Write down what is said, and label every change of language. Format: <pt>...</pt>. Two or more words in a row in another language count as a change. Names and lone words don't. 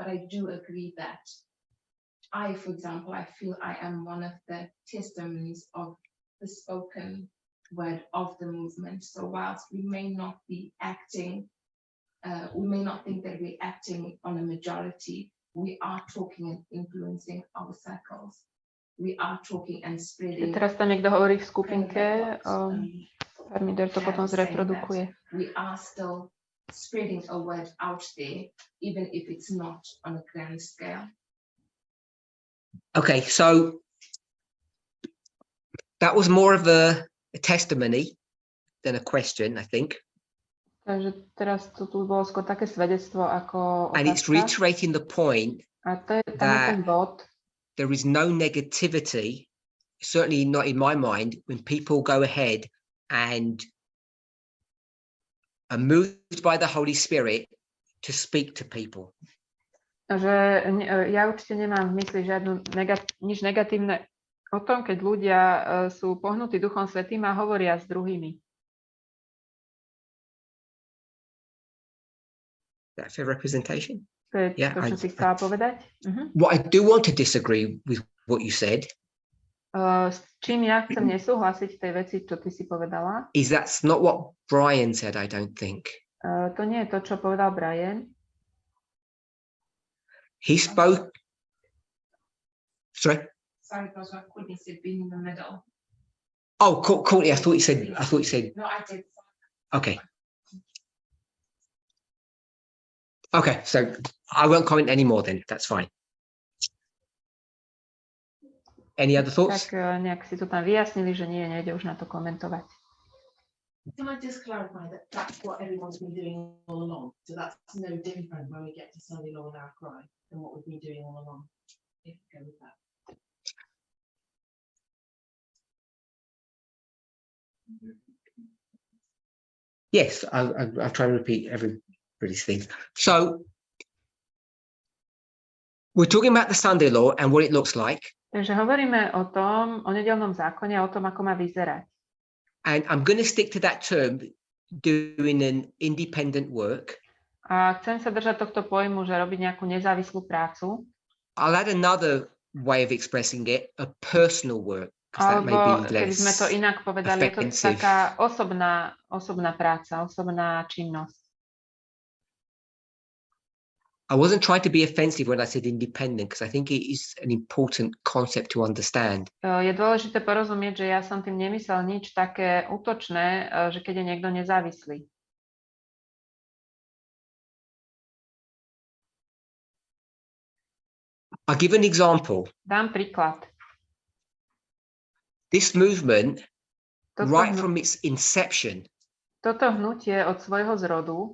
<en>But I do agree that for example, I feel I am one of the testimonies of the spoken word of the movement. So whilst we may not be acting, we may not think that we're acting on a majority, we are talking and influencing our circles. We are talking and spreading.</en> <sk>Teraz tam niekto hovorí v skupinke, Parminder to potom zreprodukuje.</sk> <en>We are still spreading a word out there, even if it's not on a grand scale. Okay, so that was more of a testimony than a question, I think.</en> <sk>Takže teraz tu bolo skôr také svedectvo ako</sk> <en>And it's</en> <sk>otázka.</sk> <en>reiterating the point</en> <sk>A to je tam je ten bod,</sk> <en>there is no negativity, certainly not in my mind, when people go ahead and are moved by the Holy Spirit to speak to people.</en> <sk>že ja určite nemám v mysli nič negatívne o tom, keď ľudia sú pohnutí Duchom Svätým a hovoria s druhými.</sk> <en>That fair representation?</en> <sk>To je</sk> <en>Yeah,</en> <sk>to, čo si chcela povedať.</sk> <en>What I do want to disagree with what you said</en> <sk>S čím ja chcem nesúhlasiť v tej veci, čo ty si povedala,</sk> <en>is that's not what Brian said, I don't think.</en> <sk>to nie je to, čo povedal Brian.</sk> <en>He spoke. Sorry. Sorry, because I couldn't say being in the middle. Oh, Courtney, I thought you said. No, I did. Okay. Okay, so I won't comment anymore then. That's fine. Any other thoughts?</en> <sk>Tak nejak si to tam vyjasnili, že nie, nejde už na to komentovať.</sk> <en>Can I just clarify that that's what everyone's been doing all along? So that's no different when we get to Sunday Law and our cry than what we've been doing all along. If we go with that. Yes, I'll try and repeat everybody's thing. So we're talking about the Sunday Law and what it looks like.</en> <sk>Takže hovoríme o tom, o nedeľnom zákone a o tom, ako má vyzerať.</sk> <en>And I'm going to stick to that term, doing an independent work.</en> <sk>A chcem sa držať tohto pojmu, že robiť nejakú nezávislú prácu.</sk> <en>I'll add another way of expressing it, a personal work. That may</en> <sk>Alebo</sk> <en>be</en> <sk>keby sme to inak povedali, je to</sk> <en>offensive.</en> <sk>taká osobná práca, osobná činnosť.</sk> <en>I wasn't trying to be offensive when I said independent, because I think it is an important concept to understand.</en> <sk>Je dôležité porozumieť, že ja som tým nemyslel nič také útočné, že keď je niekto nezávislý.</sk> <en>I'll give an example.</en> <sk>Dám príklad.</sk> <en>This movement,</en> <sk>Toto,</sk> <en>right from its inception,</en> <sk>toto hnutie od svojho zrodu,</sk>